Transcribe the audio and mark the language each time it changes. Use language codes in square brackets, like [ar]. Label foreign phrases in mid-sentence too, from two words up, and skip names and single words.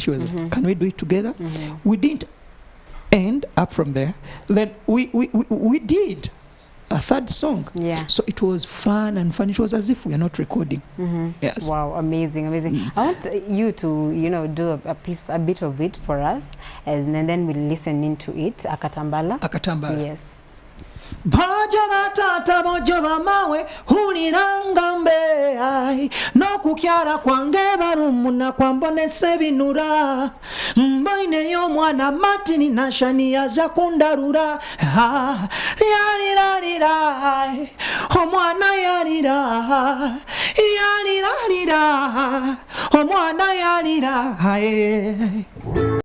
[en] She was, can we do it together? We didn't end up from there. Then we did a third song. So it was fun. It was as if we are not recording. Yes. Wow, amazing. I want you to, do a bit of it for us, and then we'll listen into it. [ttj] Akatambala. Yes. Bojo batata bojo bamawe huliranga mbe no kukyara kwange barumuna kwambonese binura mboine yo mwana matini nashani yaja kundarura yarira omwana yarira omwana yarira